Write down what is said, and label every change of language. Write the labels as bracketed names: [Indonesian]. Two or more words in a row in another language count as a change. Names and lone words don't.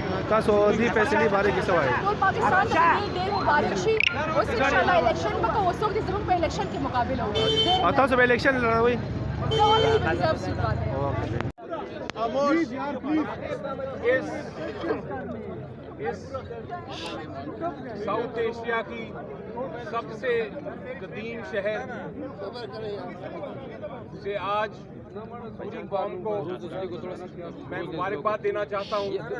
[Urdu] سعودی فیصلے بارے کی سوال [Pashto] پاکستان میں ڈیر مبارک شي اوس انشاءالله الیکشن به اوس وخت زموږ په الیکشن کې مقابله وکړو او تاسو به الیکشن لروي [Urdu] اس ساؤتھ ایشیا کی سب سے قدیم شہر سے آج پوری قوم کو میں مبارکباد دینا چاہتا ہوں